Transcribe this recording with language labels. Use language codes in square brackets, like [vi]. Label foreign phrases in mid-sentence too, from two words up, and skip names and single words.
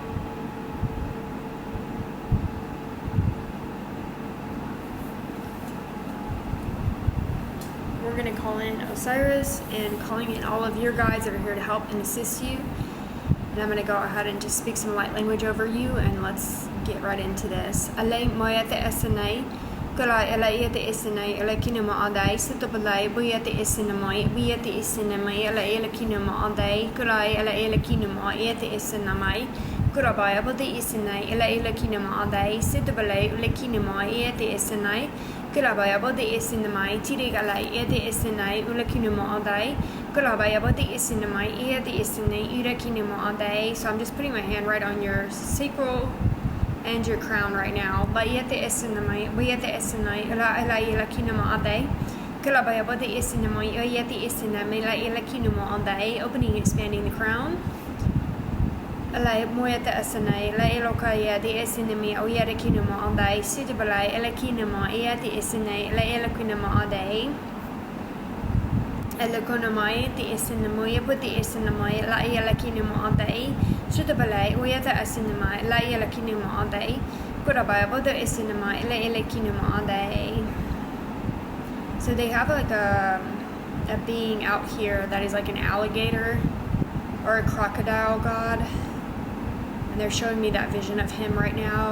[en] We're going to call in Osiris and calling in all of your guides that are here to help and assist you. And I'm going to go ahead and just speak some light language over you, and let's get right into this. Alay moyate esanay, Kala ela yete isinai ela kinema adai sitabalai buyete isinamai buyete isinamai ela kinema adai kala ela kinema yete isinamai kurabaya bode isinai ela kinema adai sitabalai ela kinema yete isinai kurabaya bode isinamai tirigala yete isinai ela kinema adai kurabaya bode isinamai yete isinai ira kinema adai. So I'm just putting my hand right on your sacral and your crown right now. Bayete esinamai, bayete esinai, ela kinema adai. Kala bayabode esinamai, oyete esinamai, ela kinema adai. Opening, expanding the crown. Ela moyete esinai, ela lokaya de esinami, oyete kinema adai. Sitabalai, ela kinema, oyete esinai, ela kinema adai. Ela konamai, the esinamai, put the esinamai, ela kinema adai. Sutabalai, oyata asinamai, la ela kinema adai. Kurabaya bodo esinamai, ela kinema adai. So they have like a being out here that is like an alligator or a crocodile god. And they're showing me that vision of him right now.